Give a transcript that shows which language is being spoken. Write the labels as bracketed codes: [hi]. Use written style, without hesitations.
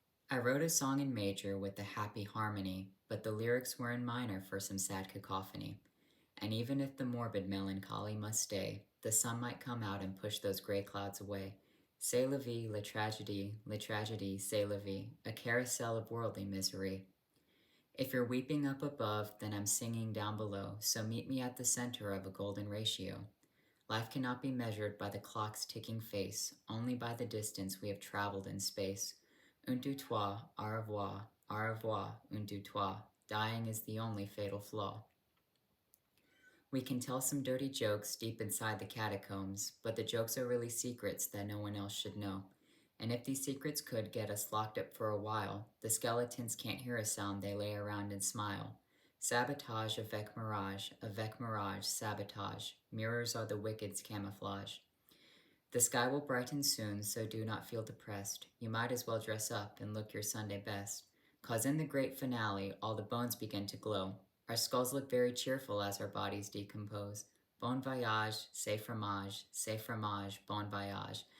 [en] I wrote a song in major with a happy harmony, but the lyrics were in minor for some sad cacophony. And even if the morbid melancholy must stay, the sun might come out and push those gray clouds away. [fr] C'est la vie, la tragédie, c'est la vie, [en] a carousel of worldly misery. If you're weeping up above, then I'm singing down below, so meet me at the center of a golden ratio. Life cannot be measured by the clock's ticking face, only by the distance we have traveled in space. [fr] Un deux trois, au revoir, un deux trois. [en] Dying is the only fatal flaw. We can tell some dirty jokes deep inside the catacombs, but the jokes are really secrets that no one else should know. And if these secrets could get us locked up for a while, the skeletons can't hear a sound, they lay around and smile. [fr] Sabotage avec mirage, sabotage. [en] Mirrors are the wicked's camouflage. The sky will brighten soon, so do not feel depressed. You might as well dress up and look your Sunday best. 'Cause in the great finale, all the bones begin to glow. Our skulls look very cheerful as our bodies decompose. [fr] Bon voyage, c'est fromage, bon voyage.